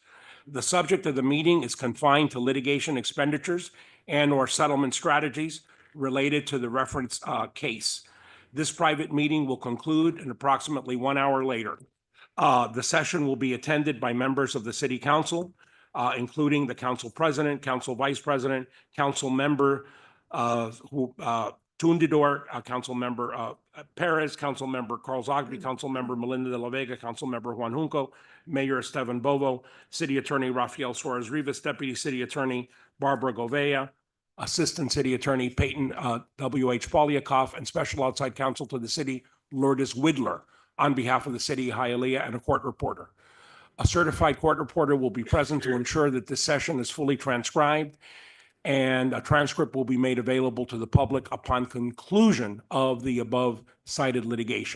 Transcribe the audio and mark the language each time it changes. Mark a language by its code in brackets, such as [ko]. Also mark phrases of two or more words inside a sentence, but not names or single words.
[en] The subject of the meeting is confined to litigation expenditures and/or settlement strategies related to the reference case. This private meeting will conclude in approximately 1 hour later. The session will be attended by members of the City Council, including the Council President, Council Vice President, Council Member Tundidor, Council Member Perez, Council Member Carl Zogby, Council Member Melinda de la Vega, Council Member Juan Junco, Mayor Esteban Bovo, City Attorney Rafael Suarez Rivas, Deputy City Attorney Barbara Govea, Assistant City Attorney Peyton W.H. Polyakov, and Special Outside Counsel to the City Lourdes Widler on behalf of the City of Hialeah, and a court reporter. A certified court reporter will be present to ensure that this session is fully transcribed, and a transcript will be made available to the public upon conclusion of the above cited litigation.